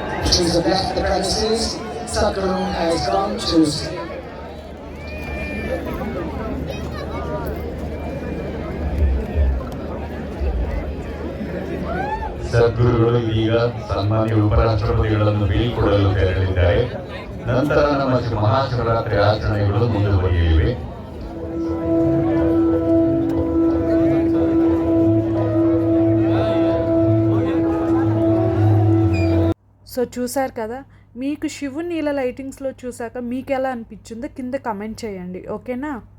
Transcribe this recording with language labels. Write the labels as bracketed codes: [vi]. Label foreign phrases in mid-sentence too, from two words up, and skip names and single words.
[en] Teams have left the premises. Sadhguru has gone to [kn] ಸದ್ಗುರುಗಳು ಈಗ ಸನ್ಮಾನ್ಯ ಉಪರಾಷ್ಟ್ರಪತಿಗಳನ್ನು ಬೀಳ್ಕೊಡಲು ತೆರಳಿದ್ದಾರೆ. ನಂತರ ನಮ್ಮ ಮಹಾಶಿವರಾತ್ರಿ ಆಚರಣೆಗಳು ಮುಂದುವರಿಯಲಿವೆ. [te] సో చూసారు కదా, మీకు శివుని ఇలా లైటింగ్స్లో చూసాక మీకు ఎలా అనిపించిందో కింద కమెంట్ చేయండి, ఓకేనా?